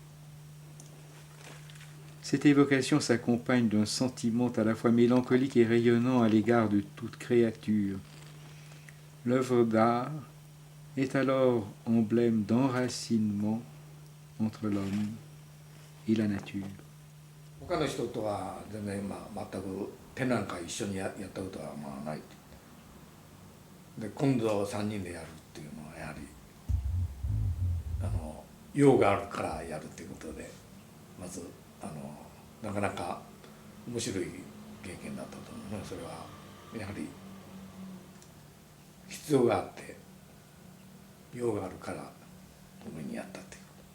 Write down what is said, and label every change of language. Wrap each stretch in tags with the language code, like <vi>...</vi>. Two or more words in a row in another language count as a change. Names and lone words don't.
<fr>Cette évocation s'accompagne d'un sentiment à la fois mélancolique et rayonnant à l'égard de toute créature. L'œuvre d'art est alors emblème d'enracinement entre l'homme et la nature.</fr> <ja>他の人とは全然全く手なんか一緒にやったことはない。で今度3人でやるっていうのはやはり用があるからやるっていうことでまずなかなか面白い経験だったと思うね。それはやはり必要があって用があるから上にやったっていう。</ja>